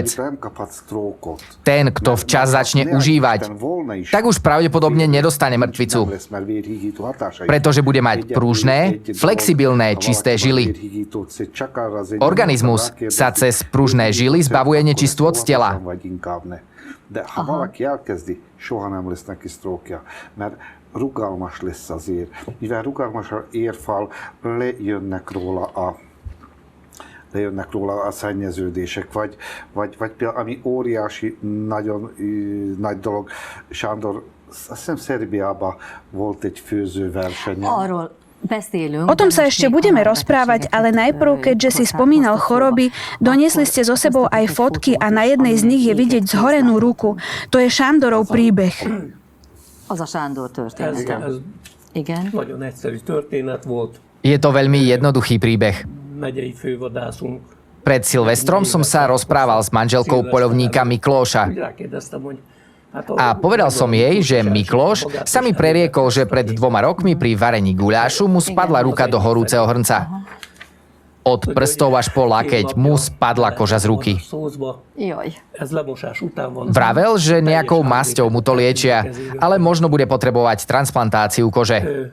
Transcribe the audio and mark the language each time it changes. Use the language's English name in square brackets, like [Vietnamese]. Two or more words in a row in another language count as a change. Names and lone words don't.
[Slovak] Ten, kto včas začne užívať, tak už pravdepodobne nedostane mŕtvicu, pretože bude mať pružné, flexibilné, čisté žily. Organizmus sa cez pružné žily zbavuje nečistôt z tela. [Hungarian] De ha valaki elkezdi, soha nem lesz neki sztrókja, mert rugalmas lesz az ér. Mivel rugalmas az érfal, lejönnek róla a szennyeződések, vagy például, ami óriási, nagyon nagy dolog, Sándor, azt hiszem Szerbiában volt egy főzőverseny. [Slovak] O tom sa ešte budeme rozprávať, ale najprv, keďže si spomínal choroby, doniesli ste so sebou aj fotky a na jednej z nich je vidieť zhorenú ruku. To je Sándorov príbeh. [Hungarian] Az a Sándor története. Igen. Nagyon egyszerű történet volt. [Slovak] Je to veľmi jednoduchý príbeh. [Hungarian] Megyei fővadászunk. [Slovak] Pred Silvestrom som sa rozprával s manželkou poľovníka Miklóša. [Hungarian] Rákérdeztem, hogy [Slovak] A povedal som jej, že Miklóš sa mi preriekol, že pred 2 rokmi pri varení guľášu mu spadla ruka do horúceho hrnca. Od prstov až po lakeť mu spadla koža z ruky. Vravel, že nejakou masťou mu to liečia, ale možno bude potrebovať transplantáciu kože.